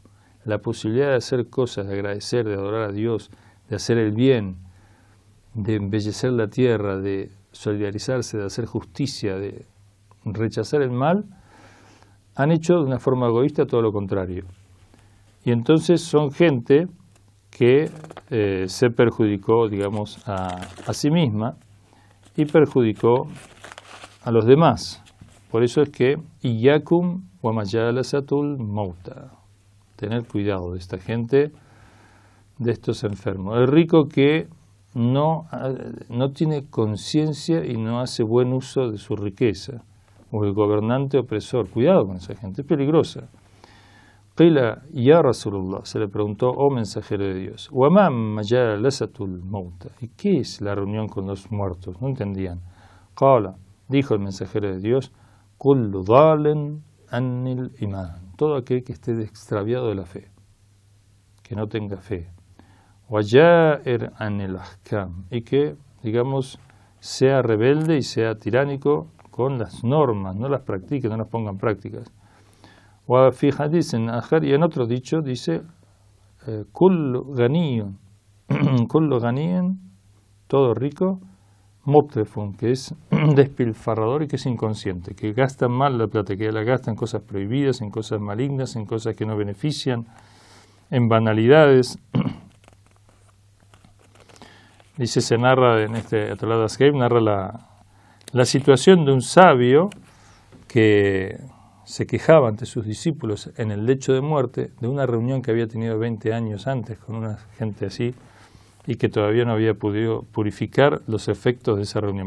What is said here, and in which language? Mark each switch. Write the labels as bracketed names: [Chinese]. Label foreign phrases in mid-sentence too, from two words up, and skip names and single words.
[Spanish] La posibilidad de hacer cosas, de agradecer, de adorar a Dios, de hacer el bien, de embellecer la tierra, de solidarizarse, de hacer justicia, de rechazar el mal, han hecho de una forma egoísta todo lo contrario. Y entonces son gente que se perjudicó, digamos, a sí misma y perjudicó a los demás. Por eso es que [Arabic] إياكم ومجالسة الموتى. [Spanish] Tener cuidado de esta gente, de estos enfermos. El rico que no tiene conciencia y no hace buen uso de su riqueza. O el gobernante opresor. Cuidado con esa gente, es peligrosa. [Arabic] قيل يا رسول الله, [Spanish] se le preguntó, oh mensajero de Dios, [Arabic] وما مجالسة الموتى. [Spanish] ¿Y qué es la reunión con los muertos? No entendían. Qala, dijo el mensajero de Dios, [Arabic] كل ضال عن الإيمان. [Spanish] Todo aquel que esté extraviado de la fe, que no tenga fe. [Arabic] وجائر عن الأحكام. [Spanish] Y que, digamos, sea rebelde y sea tiránico con las normas, no las practique, no las ponga en prácticas. [Arabic] وفي حديث آخر, [Spanish] y en otro dicho dice [Arabic] كل غني كل غني, [Spanish] todo rico, mutrefun, que es despilfarrador y que es inconsciente, que gastan mal la plata, que la gastan en cosas prohibidas, en cosas malignas, en cosas que no benefician, en banalidades. Dice, se narra en este Atolad Askeib, narra la situación de un sabio que se quejaba ante sus discípulos en el lecho de muerte de una reunión que había tenido 20 años antes con una gente así, y que todavía no había podido purificar los efectos de esa reunión.